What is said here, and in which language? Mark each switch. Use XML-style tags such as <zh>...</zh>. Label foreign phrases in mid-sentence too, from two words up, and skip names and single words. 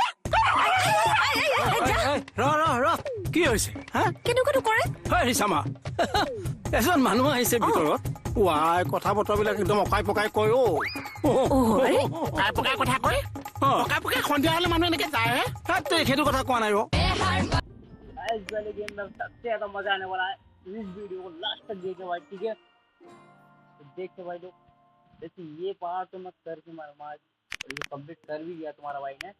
<as>ৰ কি হৈছে? হা, কেনেকুৱাটো কৰে? ৰিচামা এজন মানুহ আহিছে ভিতৰত। ৱাই, কথা বতৰাবিলাক একদম অকাই পকাই কয়। পকাই পকাই কথা কয়। পকাই পকাই সন্ধিয়া হলে মানুহ এনেকে যায়। সেইটো কথা কোৱা নাই।</as> <hi>इस वाले गेम में सबसे ज्यादा मजा आने वाला है। इस वीडियो को लास्ट तक देखे भाई, ठीक है? तो देखते भाई लोग, जैसे ये पार्ट तो मत करके मार कंप्लीट कर भी दिया तुम्हारा भाई ने।</hi>